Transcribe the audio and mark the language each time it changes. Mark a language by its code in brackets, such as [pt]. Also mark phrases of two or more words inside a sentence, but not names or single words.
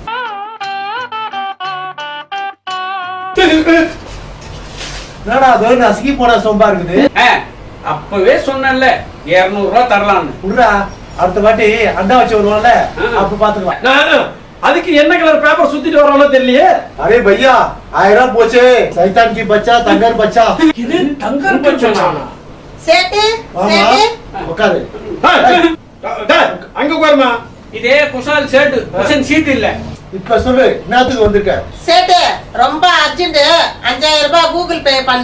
[ta] என்னடா அது நசுக்கி போன சொம்பா இருக்குது. அப்பவே சொன்னேன்ல 200 ரூபாய் தரலாம்னு. விடுறா அடுத்த வாட்டி அண்டா வச்சு வருவான்ல அப்ப பாத்துக்கலாம். நான் அதுக்கு என்ன கலர் பேப்பர் சுத்திட்டு வரானோ தெரியலையே. [hi] अरे भैया 1000 [ta] போச்சே சைத்தான் [hi] की बच्चा தங்கர் बच्चा [ta] இது தங்கர் பச்சனா? சேட்டு சேட்டு உட்காரு அங்க உட்காருமா. இதே குஷால் ஷர்ட் [en] cushion seat [ta] இல்ல. இப்ப சொல்லு என்னத்துக்கு வந்திருக்க சேட்டு ரொம்ப அர்ஜென்ட் 5000 ரூபாய் கூகுள் பே பண்ணு.